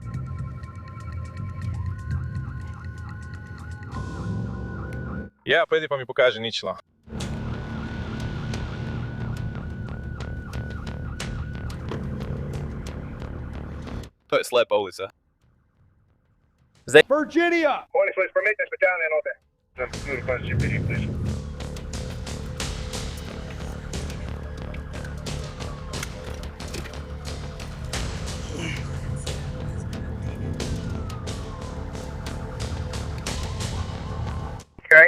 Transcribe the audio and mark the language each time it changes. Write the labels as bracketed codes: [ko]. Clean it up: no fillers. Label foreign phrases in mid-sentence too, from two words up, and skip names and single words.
[sl] Ja, pojdi pa mi pokaži ničlo. To je slepa ulica. Zdaj... Virginia! [en] Holy place, permit this battalion over. Please. Okay.